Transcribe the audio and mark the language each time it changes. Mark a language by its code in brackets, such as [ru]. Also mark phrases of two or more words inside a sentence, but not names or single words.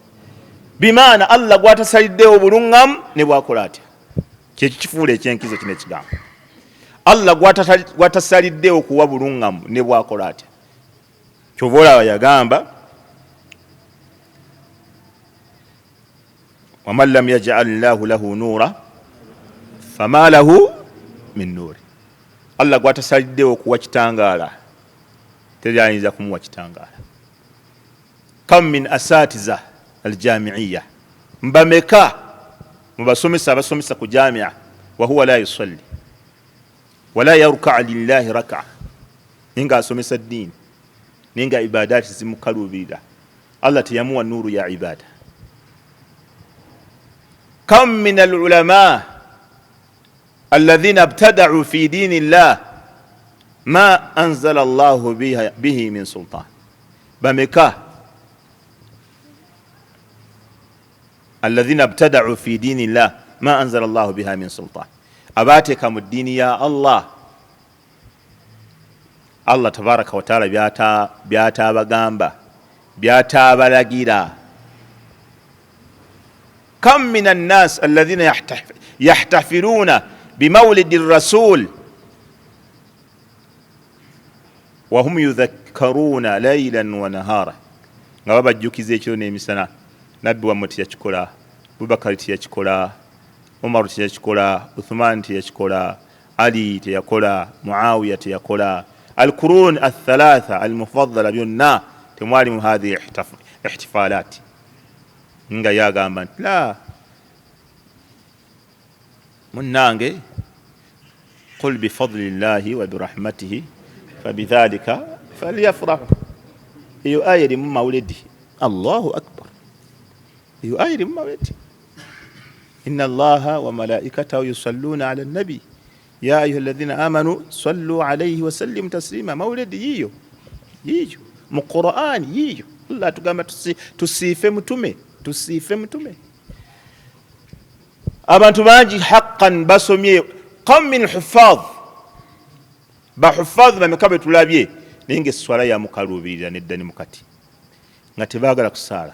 [lg] Bimaana Allah gwatasaliddewo bulungamu ne bwakola atya. Kyekifuula ekyenkizo kino ekigambo. Allah gwatasaliddewo kuwa bulungamu ne bwakola atya. Kyova olaba yagamba [ar] ومن لم يجعل الله له نورا فما له من نور. [lg] Allah gwatasaliddewo kuwa kitangaala teri ayinza kumuwa kitangaala. [ar] كم من أساتذة الجامعة, [lg] mbameka mubasomesa abasomesa ku jamia [ar] وهو لا يصلي ولا يركع لله ركعة, [lg] ninga asomesa ddiini ninga ibadaati zimukalubirira, Allah teyamuwa nuuru ya ibada. [ar] كم من العلماء الذين ابتدعوا في دين الله ما أنزل الله به من سلطان. Bameka الذين ابتدعوا في دين الله ما أنزل الله بها من سلطان, [lg] abateeka mu ddiini ya Allah [ar] تبارك وتعالى [lg] by'ataabagamba by'ataabalagira. [ar] كم من الناس الذين يحتفلون بمولد الرسول وهم يذكرون ليلا ونهارا, [lg] nga babajjukiza ekiro n'emisana. Nabbi wammwe teyakikola, Abubakari teyakikola, Umaru teyakikola, Uthman teyakikola, Ali teyakola, Muawiya teyakola, [ar] القرون الثلاثة المفضلة [lg] byonna temwali mu [ar] هذه احتفالات. [lg] Nga yagamba nti la munnange [ar] قل بفضل الله وبرحمته فبذلك فليفرحوا. [lg] Eyo aya eri mu mawulidi. [ar] الله أكبر. [lg] Eyo aya eri mu mawulidi. [ar] إن الله وملائكته يصلون على النبي يا أيها الذين آمنوا صلوا عليه وسلموا تسليما. [lg] Mawulidi yiyo mu Qur'ani yiyo. Allah tugamba tusiife mutume. Abantu bangi haqqan basomye. [ar] كم من حفاظ, [lg] bahuffaz bameka be tulabye naye ng'esswala yamukalubirira nedda ne mukati nga tebaagala kusaala.